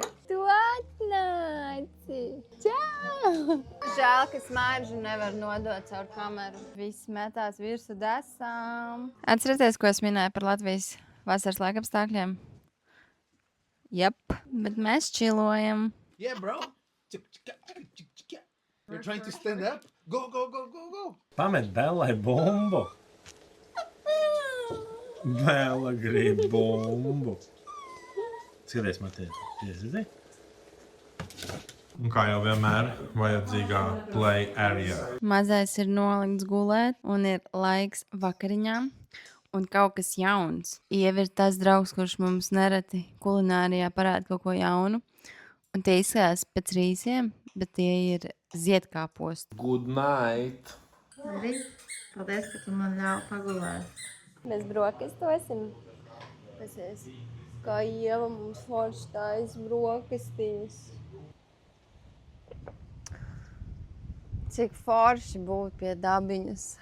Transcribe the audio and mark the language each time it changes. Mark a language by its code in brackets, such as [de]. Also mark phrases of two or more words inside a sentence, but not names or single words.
[lv] Tu atnāci. Čau! Žēl, ka smāržu nevar nodot caur kameru. Viss metās virsū desām. Atcerieties, ko es minēju par Latvijas vasaras laikapstākļiem? Jep, bet mēs čilojam. [en] Yeah, bro. You're trying to stand up? Go. [lv] Pamet Bellai bumbu. Bella grib bumbu. Skaties, Matīs. Iezidzi? Un kā jau vienmēr, vajadzīgā [en] play area. [lv] Mazais ir nolikts gulēt un ir laiks vakariņām. Un kaut kas jauns. Ieva ir tas draugs, kurš mums nereti kulinārijā parāda kaut ko jaunu. Un tie izskatās pēc rīsiem, bet tie ir ziedkāposti. [en] Good night. [lv] Paldies, ka tu man ļauj pagulēt. Mēs brokastosim. Pasies, kā Ieva mums forši taisa brokastīs. Cik forši būt pie dabiņas.